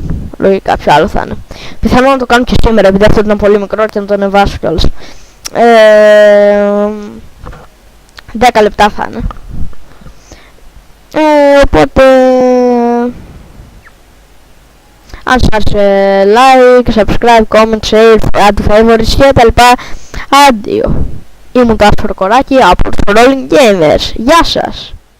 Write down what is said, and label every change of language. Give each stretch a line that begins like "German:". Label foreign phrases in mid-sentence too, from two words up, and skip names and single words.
Greek: Λογικά ποιο άλλο θα είναι. Πιθανόν να το κάνω και σήμερα επειδή αυτό ήταν πολύ μικρό και να το ανεβάσω κιόλας. 10 λεπτά θα είναι. Οπότε αν σας άρεσε
English: like, subscribe, comment, share, add favorites
Greek: και τα λοιπά. Αντίο. Ήμουν το Άσπρο Κοράκι από τους Rolling Gamers. Γεια σας!